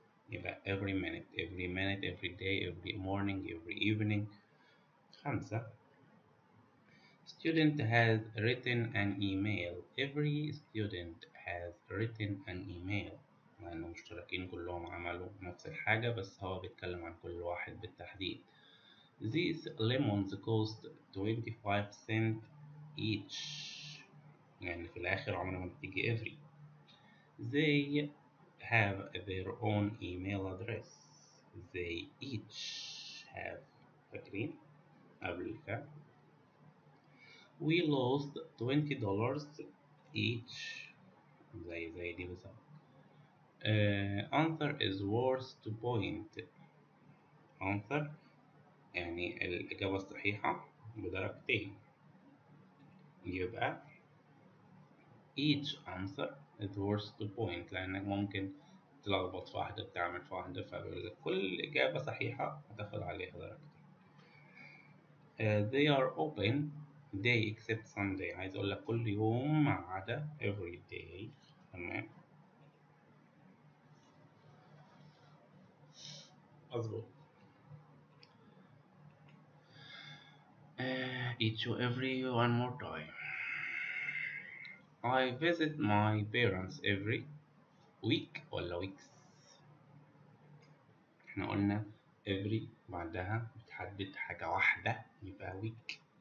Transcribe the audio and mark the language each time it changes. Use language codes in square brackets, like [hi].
[en] يبقى every minute, every day, every morning, every evening. 5. Student has written an email. Every student has written an email. [ar] مع إنه مشتركين كلهم عملوا نفس الحاجة، بس هو بيتكلم عن كل واحد بالتحديد. [en] These lemons cost 25 cents each. [ar] يعني في الآخر عمرها ما بتيجي every. [en] They have their own email address. They each have. [ar] فاكرين قبل الفعل. [en] We lost $20 each. [ar] زي دي بالظبط. [en] Answer is worth to point. [ar] Answer يعني الإجابة الصحيحة بدرجتين. يبقى [en] each answer is worth to point، [ar] لأنك ممكن تلخبط في واحدة تعمل في واحدة، فكل إجابة صحيحة هتاخد عليها درجتين. [en] They are open day except Sunday. [ar] عايز أقول لك كل يوم ما عدا [en] every day. [ar] تمام، مظبوط. [en] Each and every one more time. I visit my parents every week ولا weeks. [ar] احنا قلنا every بعدها بتحدد حاجة واحدة يبقى week.